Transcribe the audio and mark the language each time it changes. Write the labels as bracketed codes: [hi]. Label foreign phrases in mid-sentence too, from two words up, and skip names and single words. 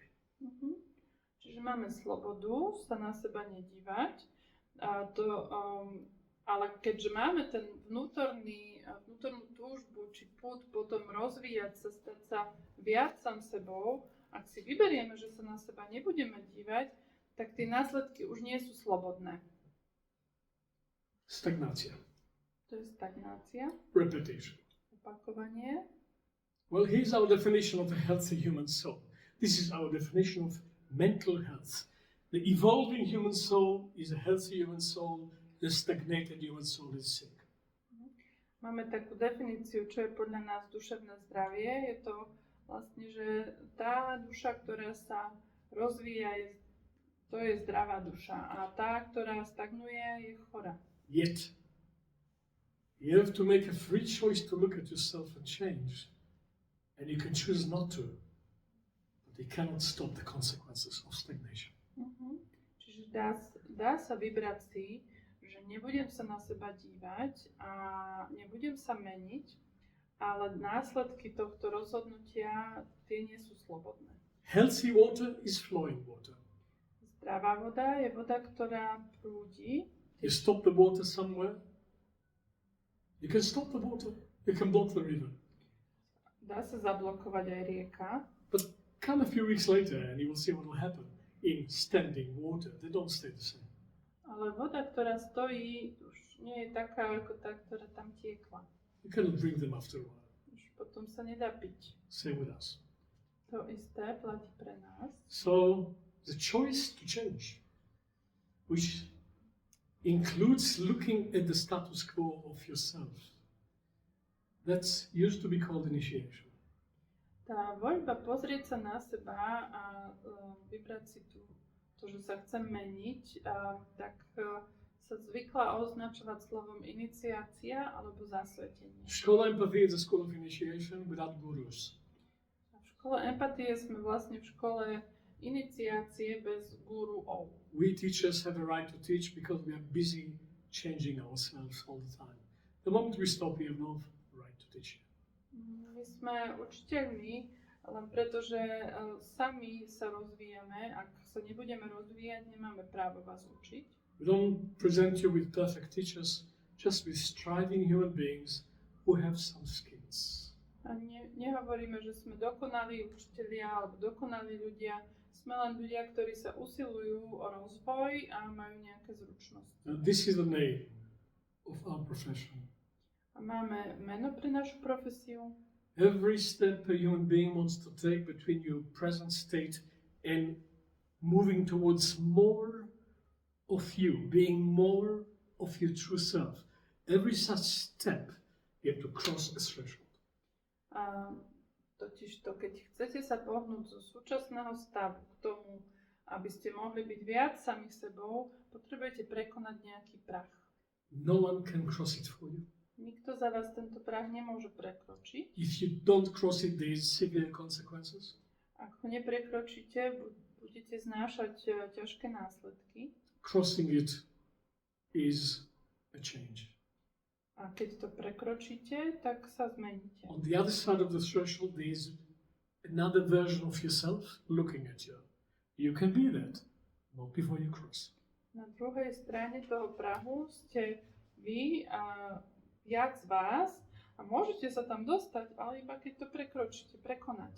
[sk] Čiže máme slobodu sa na seba nedívať, ale keďže máme ten vnútornú túžbu či pud potom rozvíjať sa, stať sa viac sám sebou, ak si vyberieme, že sa na seba nebudeme dívať, tak tie následky už nie sú slobodné. Stagnácia. To je stagnácia, [en] Repetition. [sk] opakovanie. [en] Well, here's our definition of a healthy human soul. This is our definition of mental health. The evolving human soul is a healthy human soul. The stagnated human soul is sick. [sk] Máme takú definíciu, čo je podľa nás duševné zdravie. Je to vlastne, že tá duša, ktorá sa rozvíja, to je zdravá duša. A tá, ktorá stagnuje, je chorá. [en] Yet, you have to make a free choice to look at yourself and change. And you can choose not to. But you cannot stop the consequences of stagnation. [sk] Čiže dá sa vybrať si, že nebudem sa na seba dívať a nebudem sa meniť, ale následky tohto rozhodnutia, tie nie sú slobodné. [en] Healthy water is flowing water. [sk] Zdravá voda je voda, ktorá prúdi. [en] You stop the water somewhere, you can stop the water, you can block the river. [sk] Dá sa zablokovať aj rieka. [en] But come a few weeks later and you will see what will happen in standing water. They don't stay the same. [sk] Ale voda, ktorá stojí, už nie je taká, ako tá, ktorá tam tiekla. [en] You cannot drink them after a while. [sk] Už potom sa nedá piť. [en] Same with us. [sk] To isté platí pre nás. [en] So the choice to change, which includes looking at the status quo of yourself, that's used to be called initiation. [sk] Tá voľba pozrieť sa na seba a vybrať si to, že sa chcem meniť, tak sa zvykla označovať slovom iniciácia alebo zasvetenie. [en] Škola empathie is a school of initiation without gurus. [sk] V škole empatie sme vlastne v škole iniciácie bez guruov. [en] We teachers have a right to teach because we are busy changing ourselves all the time. The moment we stop, we have no right to teach. [sk] My sme učiteľmi, len preto, že sami sa rozvíjame. Ak sa nebudeme rozvíjať, nemáme právo vás učiť. [en] We don't present you with perfect teachers, just with striving human beings who have some skills. [sk] A nehovoríme, že sme dokonalí učitelia alebo dokonalí ľudia. Sme len ľudia, ktorí sa usilujú o rozvoj a majú nejaké zručnosti. [en] This is the name of our profession. [sk] A máme meno pre našu profesiu. [en] Every step a human being wants to take between your present state and moving towards more of you, being more of your true self. Every such step You have to cross a threshold. [sk] Totiž to, keď chcete sa pohnúť zo súčasného stavu k tomu, aby ste mohli byť viac sami sebou, potrebujete prekonať nejaký prach. [en] No one can cross it for you. [sk] Nikto za vás tento prach nemôže prekročiť. [en] If you don't cross it, there is severe consequences. [sk] Ak ho neprekročíte, budete znášať ťažké následky. [en] Crossing it is a change. [sk] A keď to prekročíte, tak sa zmeníte. [en] On the other side of the threshold, there is another version of yourself looking at you. You can be that, not before you cross. [sk] Na druhej strane toho prahu ste vy a viac vás a môžete sa tam dostať, ale iba keď to prekročíte, prekonáte.